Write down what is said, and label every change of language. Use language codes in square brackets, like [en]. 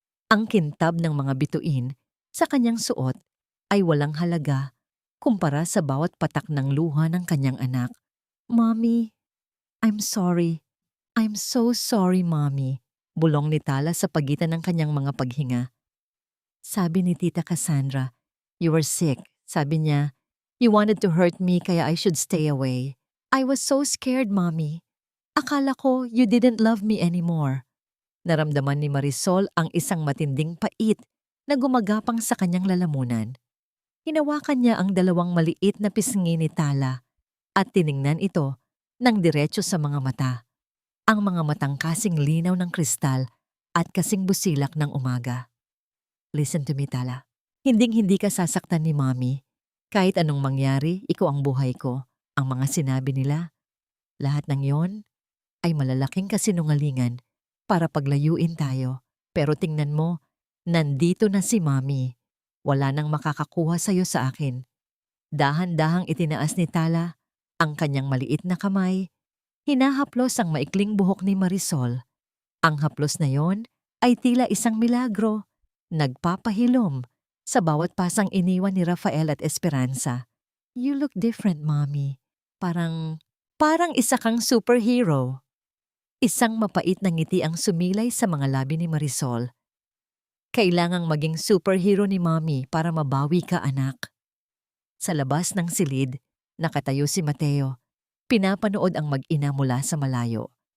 [tl] Ang kintab ng mga bituin sa kanyang suot ay walang halaga kumpara sa bawat patak ng luha ng kanyang anak. [en] Mommy, I'm sorry. I'm so sorry, Mommy. [tl] Bulong ni Tala sa pagitan ng kanyang mga paghinga. Sabi ni Tita Cassandra, [en] you were sick. [tl] Sabi niya, [en] you wanted to hurt me [tl] kaya [en] I should stay away. I was so scared, Mommy. [tl] Akala ko [en] you didn't love me anymore. [tl] Naramdaman ni Marisol ang isang matinding pait na gumagapang sa kanyang lalamunan. Hinawakan niya ang 2 maliit na pisngi ni Tala at tiningnan ito ng diretso sa mga mata. Ang mga matang kasing linaw ng kristal at kasing busilak ng umaga. [en] Listen to me, Tala. [tl] Hinding-hindi ka sasaktan ni Mommy. Kahit anong mangyari, ikaw ang buhay ko. Ang mga sinabi nila, lahat ng yon ay malalaking kasinungalingan para paglayuin tayo. Pero tingnan mo, nandito na si Mommy. Wala nang makakakuha sa'yo sa akin. Dahan-dahang itinaas ni Tala ang kanyang maliit na kamay. Hinahaplos ang maikling buhok ni Marisol. Ang haplos na yon ay tila isang milagro, nagpapahilom sa bawat pasang iniwan ni Rafael at Esperanza. [en] You look different, Mommy. [tl] Parang isa kang superhero. Isang mapait na ngiti ang sumilay sa mga labi ni Marisol. Kailangang maging superhero ni Mommy para mabawi ka, anak. Sa labas ng silid, nakatayo si Mateo. Pinapanood ang mag-ina mula sa malayo.